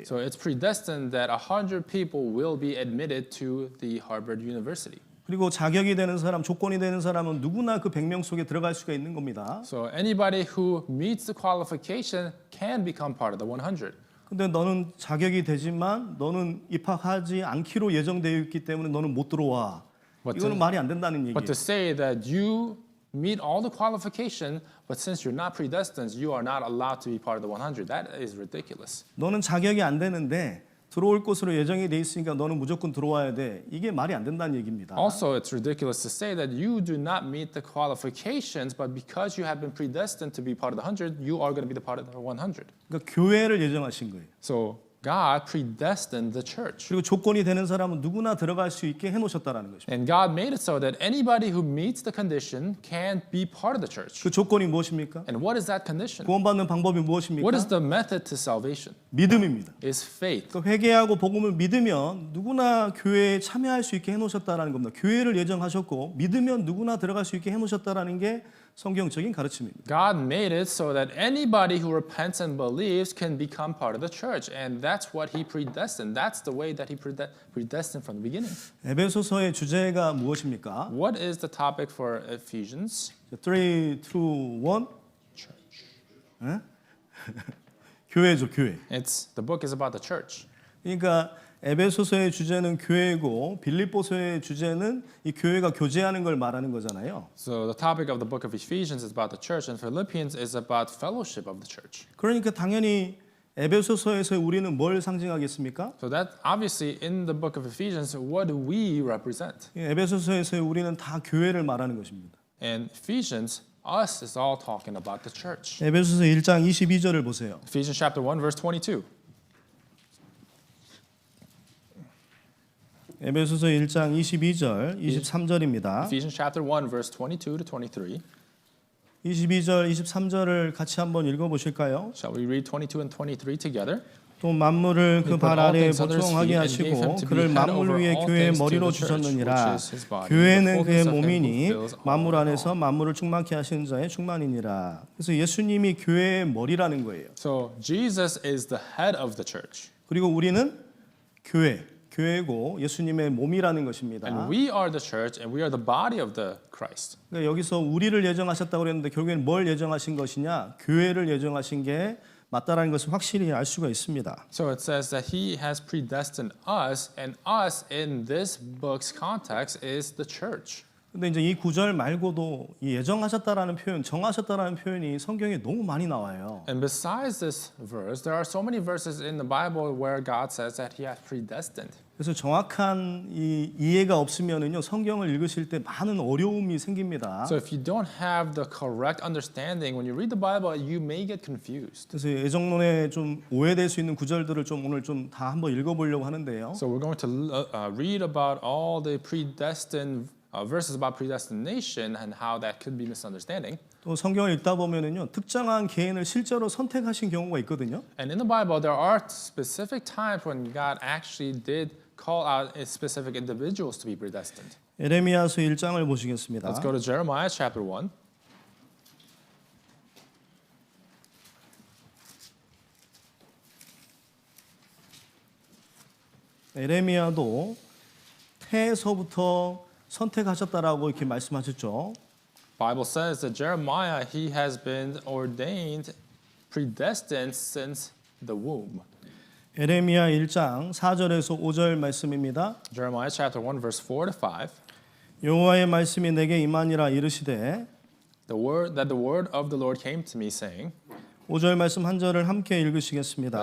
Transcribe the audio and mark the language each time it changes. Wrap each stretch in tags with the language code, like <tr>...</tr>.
<en>So it's predestined that 100 people will be admitted to the Harvard University.</en> <ko>그리고 자격이 되는 사람, 조건이 되는 사람은 누구나 그 100명 속에 들어갈 수가 있는 겁니다.</ko> <en>So anybody who meets the qualification can become part of the 100.</en> <ko>근데 너는 자격이 되지만 너는 입학하지 않기로 예정되어 있기 때문에 너는 못 들어와. 이거는 말이 안 된다는 얘기예요.</ko> <en>But to say that you meet all the qualification, but since you're not predestined, you are not allowed to be part of the 100. That is ridiculous.</en> <ko>너는 자격이 안 되는데 들어올 곳으로 예정이 돼 있으니까 너는 무조건 들어와야 돼. 이게 말이 안 된다는 얘기입니다.</ko> <en>Also, it's ridiculous to say that you do not meet the qualifications, but because you have been predestined to be part of the 100, you are going to be the part of the 100.</en> <ko>그러니까 교회를 예정하신 거예요.</ko> <en>So God predestined the church.</en> <ko>그리고 조건이 되는 사람은 누구나 들어갈 수 있게 해놓으셨다라는 것입니다.</ko> <en>And God made it so that anybody who meets the condition can be part of the church.</en> <ko>그 조건이 무엇입니까?</ko> <en>And what is that condition?</en> <ko>구원받는 방법이 무엇입니까?</ko> <en>What is the method to salvation?</en> <ko>믿음입니다.</ko> <en>Is faith.</en> <ko>그 회개하고 복음을 믿으면 누구나 교회에 참여할 수 있게 해놓으셨다라는 겁니다. 교회를 예정하셨고 믿으면 누구나 들어갈 수 있게 해놓으셨다라는 게 성경적인 가르침입니다.</ko> <en>God made it so that anybody who repents and believes can become part of the church. And that's what he predestined. That's the way that he predestined from the beginning.</en> <ko>에베소서의 주제가 무엇입니까?</ko> <en>What is the topic for Ephesians? 3, 2, 1 Church.</en> <ko>교회죠, 교회.</ko> <en>The book is about the church.</en> <ko>그러니까 에베소서의 주제는 교회고 빌립보서의 주제는 이 교회가 교제하는 걸 말하는 거잖아요.</ko> <en>So the topic of the book of Ephesians is about the church, and Philippians is about fellowship of the church.</en> <ko>그러니까 당연히 에베소서에서 우리는 뭘 상징하겠습니까?</ko> <en>So that obviously in the book of Ephesians, what do we represent?</en> <ko>에베소서에서 우리는 다 교회를 말하는 것입니다.</ko> <en>And Ephesians, us is all talking about the church.</en> <ko>에베소서 1장 22절을 보세요.</ko> <en>Ephesians chapter 1 verse 22.</en> <ko>에베소서 1장 22절, 23절입니다.</ko> <en>Ephesians chapter 1 verse 22 to 23.</en> <ko>22절, 23절을 같이 한번 읽어보실까요?</ko> <en>Shall we read 22 and 23 together?</en> <ko>또 만물을 그 발 아래에 보통하게 하시고 그를 만물 위에 교회의 머리로 주셨느니라. 교회는 그의 몸이니 만물 안에서 만물을 충만케 하시는 자의 충만이니라. 그래서 예수님이 교회의 머리라는 거예요.</ko> <en>So Jesus is the head of the church.</en> <ko>그리고 우리는 교회고 예수님의 몸이라는 것입니다.</ko> <en>And we are the church and we are the body of the Christ.</en> <ko>그러니까 여기서 우리를 예정하셨다고 그랬는데 결국엔 뭘 예정하신 것이냐? 교회를 예정하신 게 맞다라는 것을 확실히 알 수가 있습니다.</ko> <en>So it says that he has predestined us, and us in this book's context is the church.</en> <ko>근데 이제 이 구절 말고도 이 예정하셨다라는 표현, 정하셨다라는 표현이 성경에 너무 많이 나와요.</ko> <en>And besides this verse, there are so many verses in the Bible where God says that He has predestined.</en> <ko>그래서 정확한 이 이해가 없으면은요 성경을 읽으실 때 많은 어려움이 생깁니다.</ko> <en>So if you don't have the correct understanding when you read the Bible, you may get confused.</en> <ko>그래서 예정론에 좀 오해될 수 있는 구절들을 좀 오늘 좀 다 한번 읽어보려고 하는데요.</ko> <en>So we're going to read about all the predestined verses about predestination and how that could be misunderstanding.</en> <ko>또 성경을 읽다 보면은요 특정한 개인을 실제로 선택하신 경우가 있거든요.</ko> <en>And in the Bible, there are specific times when God actually did call out specific individuals to be predestined.</en> <ko>에레미야서 1장을 보시겠습니다.</ko> <en>Let's go to Jeremiah chapter 1.</en> <ko>에레미야도 태에서부터 선택하셨다라고 이렇게 말씀하셨죠.</ko> <en>Bible says that Jeremiah, he has been ordained, predestined since the womb.</en> <ko>에레미야 1장 4절에서 5절 말씀입니다.</ko> <en>Jeremiah chapter 1 verse 4 to 5.</en> <ko>여호와의 말씀이 내게 임하니라 이르시되</ko> <en>The word of the Lord came to me saying,</en> <ko>5절 말씀 한 절을 함께 읽으시겠습니다.</ko>